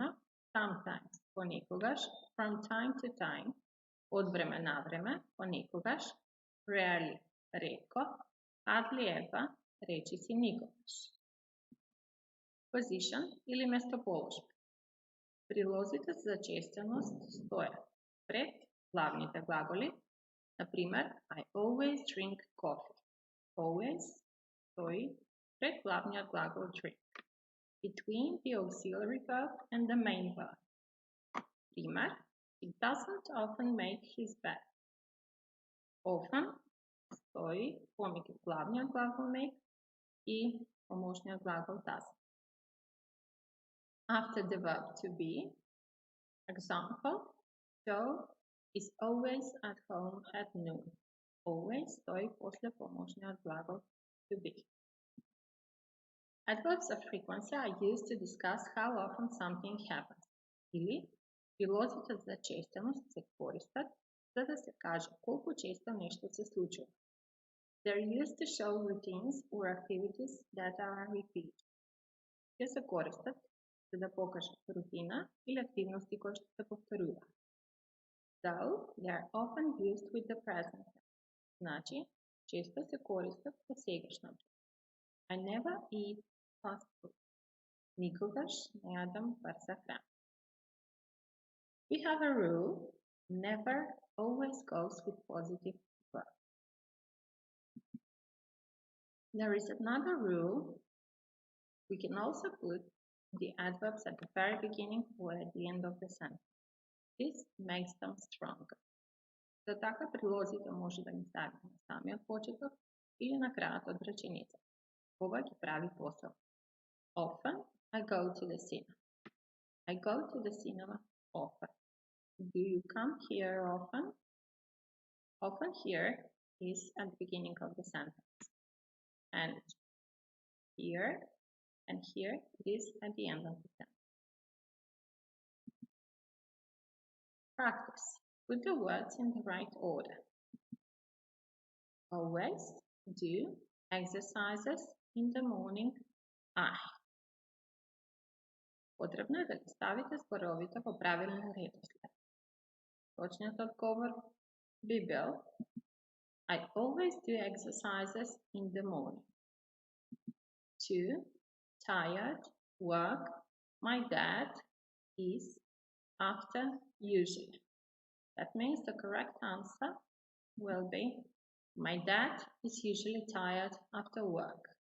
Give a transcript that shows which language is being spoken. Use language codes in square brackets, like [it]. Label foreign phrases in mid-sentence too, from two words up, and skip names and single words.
[en] Sometimes, понекогаш. From time to time, [mk] од време на време, понекогаш. [en] Rarely, ретко. Hardly ever, [mk] речиси никогаш. Position или местоположба. Прилозите за зачестеност стојат пред главните глаголи. Например, [en] I always drink coffee. [mk] Always стои пред главниот глагол drink. [en] Between the auxiliary verb and the main verb. Пример, he doesn't often make his bed. [mk] Often стои помеѓу главниот глагол make и помошниот глагол doesn't. [en] After the verb to be, example, Joe is always at home at noon. [mk] Always стои после помошниот глагол [en] to be. Adverbs of frequency are used to discuss how often something happens. [mk] Или прилозите за честеност се користат за да се каже колку често нешто се случува. [en] They're used to show routines or activities that are repeated. [mk] Те се користат за да покажат рутина или активности кои што се повторуваат. [en] Though they are often used with the present tense. [mk] Значи, често се користат во сегашното. [en] I never eat fast food. [mk] Никогаш не јадам брза храна. [en] We have a rule, never always goes with positive verb. There is another rule. We can also put the adverbs at the very beginning or at the end of the sentence. This makes them stronger. [mk] За така прилозите може да ги ставите на самиот почеток или на крајот од реченица. Ова ги прави посебно. [en] Often I go to the cinema. I go to the cinema often. Do you come here often? Often here is at the beginning of the sentence. And here it is at the end of the sentence. Practice. Put the words in the right order. Always do exercises in the morning. I. [mk] Потребно е да ги ставите зборовите во правилен редослед. Точниот одговор би бил [en] I always do exercises in the morning. [mk] 2. [en] Tired, work, my dad is after usually. That means the correct answer will be my dad is usually tired after work.